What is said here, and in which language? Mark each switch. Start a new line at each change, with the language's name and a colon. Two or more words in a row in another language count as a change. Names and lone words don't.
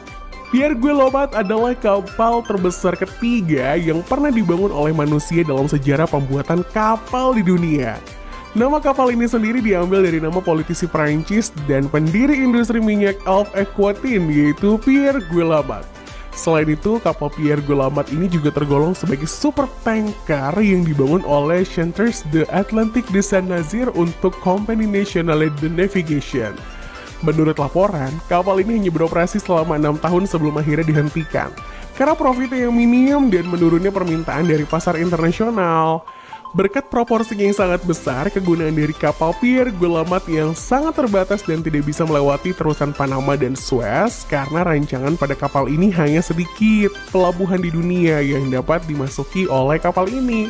Indonesian: Pierre Guillaumat adalah kapal terbesar ketiga yang pernah dibangun oleh manusia dalam sejarah pembuatan kapal di dunia. Nama kapal ini sendiri diambil dari nama politisi Prancis dan pendiri industri minyak Alpes Aquitaine yaitu Pierre Guillaumat. Selain itu, kapal Pierre Guillaumat ini juga tergolong sebagai super tanker yang dibangun oleh Chantiers de Atlantique de Saint-Nazaire untuk Compagnie Nationale de Navigation. Menurut laporan, kapal ini hanya beroperasi selama 6 tahun sebelum akhirnya dihentikan karena profitnya yang minim dan menurunnya permintaan dari pasar internasional. Berkat proporsinya yang sangat besar, kegunaan dari kapal Pierre Guillaumat yang sangat terbatas dan tidak bisa melewati terusan Panama dan Suez karena rancangan pada kapal ini hanya sedikit pelabuhan di dunia yang dapat dimasuki oleh kapal ini.